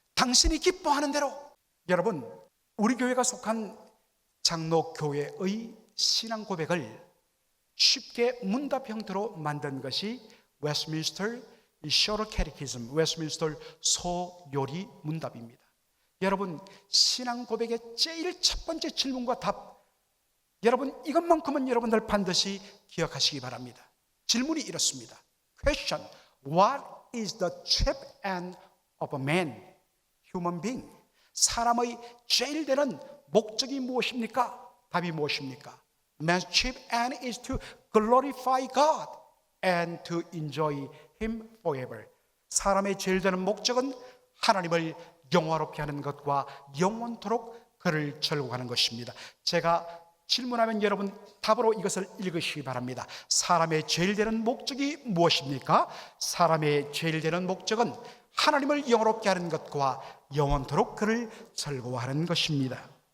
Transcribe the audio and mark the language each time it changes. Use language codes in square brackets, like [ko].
[ko] 당신이 기뻐하는 대로. 여러분, 우리 교회가 속한 장로교회의 신앙 고백을 쉽게 문답 형태로 만든 것이 웨스트민스터 Shorter Catechism, 웨스트민스터 소요리 문답입니다. 여러분, 신앙 고백의 제일 첫 번째 질문과 답, 여러분 이것만큼은 여러분들 반드시 기억하시기 바랍니다. 질문이 이렇습니다. [en] Question: What is the chief end of a man, human being? [ko] 사람의 제일 되는 목적이 무엇입니까? 답이 무엇입니까? [en] Man's chief end is to glorify God and to enjoy Him forever. [ko] 사람의 제일 되는 목적은 하나님을 영화롭게 하는 것과 영원토록 그를 즐거워하는 것입니다. 제가 질문하면 여러분 답으로 이것을 읽으시기 바랍니다. 사람의 제일 되는 목적이 무엇입니까? 사람의 제일 되는 목적은 하나님을 영화롭게 하는 것과 영원토록 그를 즐거워하는 것입니다.